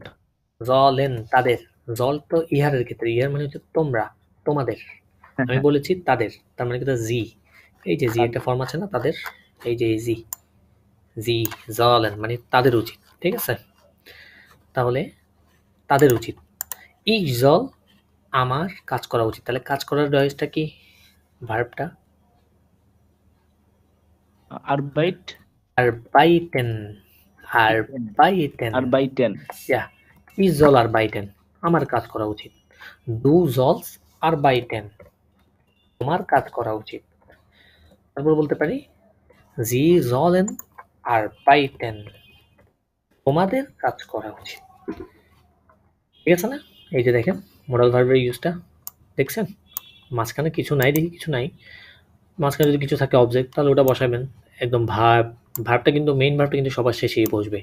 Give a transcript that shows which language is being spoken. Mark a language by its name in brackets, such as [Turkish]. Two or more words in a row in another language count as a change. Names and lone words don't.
[Bangla] জলেন তাদের। জল তো ইহারের ক্ষেত্রে, ইহার মানে হচ্ছে তোমরা, তোমাদের। আমি বলেছি তাদের, তার মানে কিন্তু জি, এই যে জি একটা ফর্ম আছে না তাদের, এই যে [German] sie sie sollen [Bangla] মানে তাদের উচিত, ঠিক আছে? তাহলে তাদের উচিত। [German] ich soll [Bangla] আমার কাজ করা উচিত। তাহলে কাজ করার ডয়েজটা কি? ভার্বটা [German] আরবাইট arbeiten arbeiten আরবাইটেন ja ich soll arbeiten [Bangla] আমার কাজ করা উচিত। [German] du sollst arbeiten [Bangla] তোমার কাজ করা উচিত। তারপর বলতে পারি [German] sie sollen arbeiten [Bangla] তোমাদের কাজ করা উচিত। ঠিক আছে না? এই যে দেখেন [English] modal verb [Bangla] ইউজটা দেখছেন? মাঝখানে কিছু নাই, দেখি কিছু নাই। মাঝখানে যদি কিছু থাকে অবজেক্ট তাহলে ওটা বসাবেন। একদম ভার্বটা কিন্তু [English] main verb [Bangla] কিন্তু সবার শেষেই বসবে।